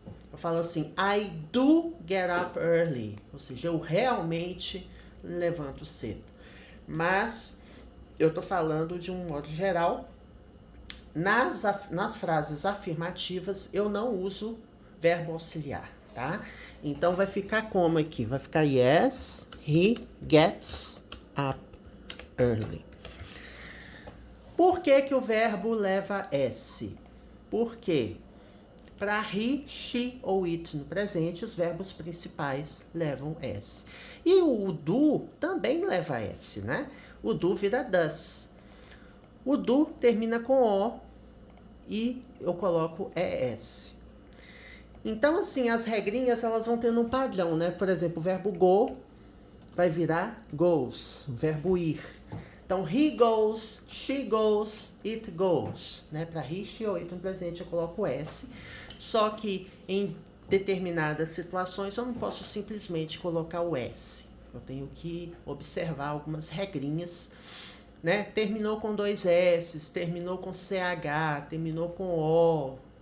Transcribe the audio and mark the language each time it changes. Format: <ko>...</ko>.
<pt>Eu falo assim,</pt> <en>I do get up early.</en> <pt>Ou seja, eu realmente levanto cedo. Mas eu tô falando de um modo geral. Nas frases afirmativas, eu não uso verbo auxiliar, tá? Então vai ficar como aqui? Vai ficar</pt> <en>yes, he gets up early.</en> <pt>Por que que o verbo leva S? Porque para he, she ou it no presente, os verbos principais levam S. E o do também leva S, né? O do vira does. O do termina com O e eu coloco ES. Então, assim, as regrinhas elas vão tendo um padrão, né? Por exemplo, o verbo go vai virar goes, o verbo ir.</pt> <en>Então, he goes, she goes, it goes.</en> <pt>Né? Para he, she ou it no presente eu coloco S. Só que em determinadas situações eu não posso simplesmente colocar o S. Eu tenho que observar algumas regrinhas. Né? Terminou com 2 S, terminou com CH, terminou com O.</pt>